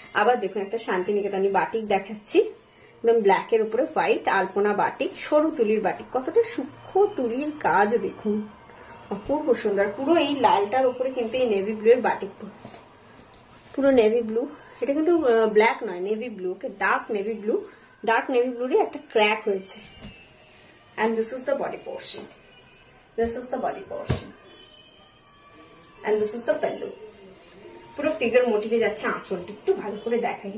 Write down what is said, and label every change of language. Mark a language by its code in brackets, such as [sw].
[bn] আবার দেখুন একটা শান্তিনিকেতনী বাটিক দেখাচ্ছি, একদম ব্ল্যাক এর উপরে হোয়াইট আলপনা বাটিক, সরু তুলির বাটিক, কতটা সূক্ষ্ম তুলির কাজ দেখুন, অপূর্ব সুন্দর। পুরো এই লালটার উপরে কিন্তু এই নেভি ব্লু এর বাটিক, পুরো নেভি ব্লু। এটা কিন্তু ব্ল্যাক নয়, navy blue, dark navy blue, dark navy ব্লুরই একটা ক্র্যাক হয়েছে। [en] And this is the body portion. This is the body portion. And this is the pallu. [bn] পুরো ফিগার মোটিভে যাচ্ছে আঁচলটা, একটু ভালো করে দেখাই।